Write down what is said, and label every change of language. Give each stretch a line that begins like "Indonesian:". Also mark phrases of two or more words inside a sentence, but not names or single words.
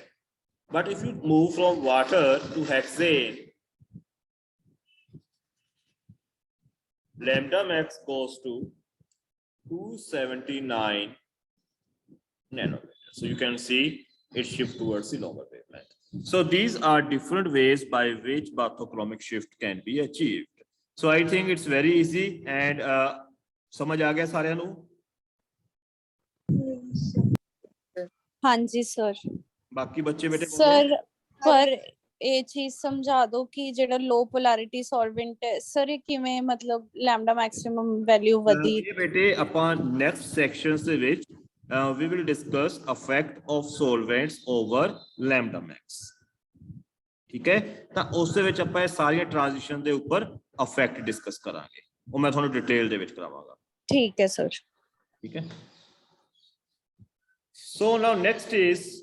English: But if you move from water to hexane, lambda max goes to 279 nanometers. So you can see it shift towards the longer wavelength. So these are different ways by which bathochromic shift can be achieved. So I think it's very easy, and
Hindi: समझ आ गया
Punjabi: ਸਾਰਿਆਂ ਨੂੰ? ਹਾਂਜੀ sir.
Hindi: बाकी बच्चे बेटे
Punjabi: Sir, पर ਇਹ ਚੀਜ਼ ਸਮਝਾ ਦਿਓ ਕਿ ਜਿਹੜਾ
English: low polarity solvent
Punjabi: ਹੈ ਸਰ ਇਹ ਕਿਵੇਂ ਮਤਲਬ
English: lambda maximum value
Punjabi: ਵਧੀ? ਇਹ ਬੇਟੇ ਆਪਾਂ
English: next sections
Punjabi: ਦੇ ਵਿੱਚ
English: we will discuss effect of solvents over lambda max.
Hindi: ठीक है,
Punjabi: ਤਾਂ ਉਸ ਦੇ ਵਿੱਚ ਆਪਾਂ ਇਹ ਸਾਰੀਆਂ ਟ੍ਰਾਂਜੀਸ਼ਨ ਦੇ ਉੱਪਰ
English: effect discuss
Punjabi: ਕਰਾਂਗੇ, ਉਹ ਮੈਂ ਤੁਹਾਨੂੰ ਡਿਟੇਲ ਦੇ ਵਿੱਚ ਕਰਾਵਾਂਗਾ. ਠੀਕ ਹੈ ਸਰ. ਠੀਕ ਹੈ.
English: So now next is